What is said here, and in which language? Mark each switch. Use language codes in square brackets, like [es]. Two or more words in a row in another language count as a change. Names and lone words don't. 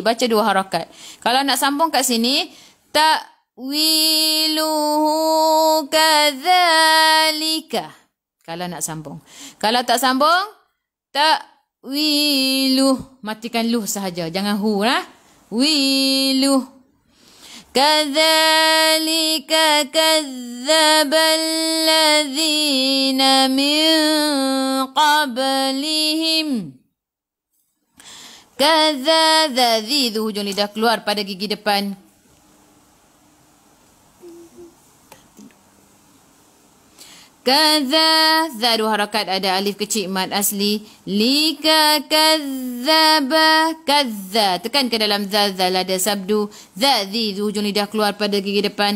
[ms] Baca 2 harakat. Kalau nak sambung kat sini, [ar] ta'wiluhu kadzalika. [ms] Kalau nak sambung. Kalau tak sambung, ta'wiluh. Matikan luh sahaja. Jangan hu lah. Wiluh. [ar] Kadzalika kadzdzabal ladzina min qablihim. Kadzadzi, [ms] hujung lidah keluar pada gigi depan. Kadza, za 2 harakat, ada alif kecil mad asli. [ar] Lika kadzaba, kadza. [ms] Tekan ke dalam za, ada sabdu. Zazi, hujung lidah keluar pada gigi depan.